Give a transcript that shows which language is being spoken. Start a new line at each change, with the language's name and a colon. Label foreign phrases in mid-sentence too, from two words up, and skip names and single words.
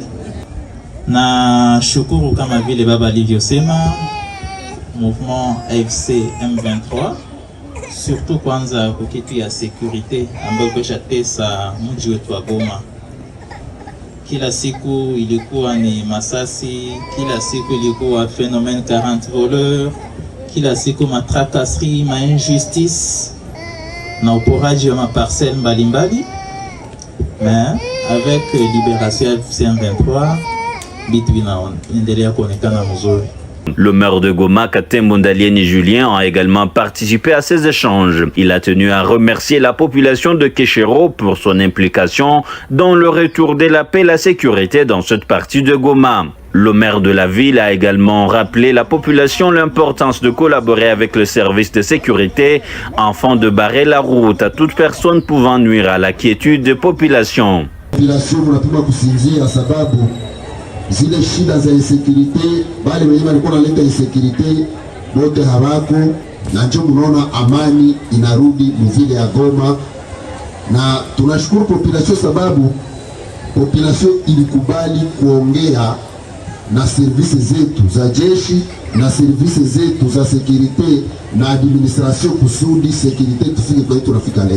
Swahili: Na shukuru kama vile baba alivyosema mouvement AFC M23 surtout kwanza kwa kitu ya security ambayo kesha tesa mji wetu wa Goma. Kila siku ilikuwa ni masasi, kila siku ilikuwa
French: phénomène 40 voleurs,
Swahili: kila siku matracasserie, ma injustice na uporaji wa maparcelle mbalimbali.
French: Mais avec libération
Swahili: AFC M23 bitu vinaendelea kuonekana mzuri.
French: Le maire de Goma, Katembo Ndalieni Julien, a également participé à ces échanges. Il a tenu à remercier la population de Kéchéro pour son implication dans le retour de la paix et la sécurité dans cette partie de Goma. Le maire de la ville a également rappelé la population l'importance de collaborer avec le service de sécurité afin de barrer la route à toute personne pouvant nuire à la quiétude des populations.
Swahili: Population mnapima kusinzia sababu zile shida za insécurité bali wenyewe walikuwa wanaleta insécurité wote hawako, na ndio mnaona amani inarudi mvile ya Goma, na tunashukuru population sababu population ilikubali kuongea na servisi zetu za jeshi na servisi zetu za security na administration kusudi security tufike kwa tunafika leo.